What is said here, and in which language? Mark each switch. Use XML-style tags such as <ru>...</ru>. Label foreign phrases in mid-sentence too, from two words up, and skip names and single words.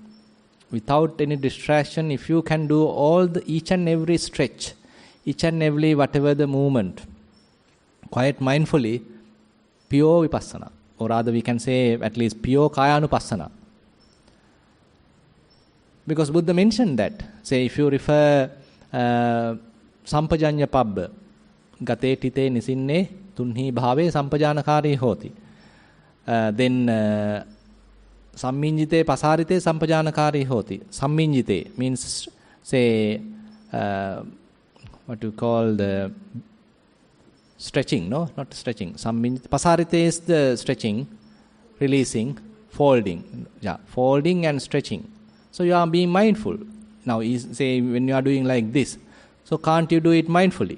<en>Without any distraction, if you can do each and every stretch, each and every whatever the movement, quite mindfully, pure vipassana, or rather we can say at least pure kayanupassana. Because Buddha mentioned that. Say if you refer</en> <pi>sampajanya pabbha, gate tite nisinne tunhi bhave sampajanakari hoti. Then samminjite pasarite sampajanakari hoti.</pi> <en>Samminjite means, say, what you call the stretching, no? Not stretching. Pasarite is the stretching, releasing, folding. Yeah, folding and stretching. So you are being mindful. Now, say when you are doing like this, so can't you do it mindfully?</en>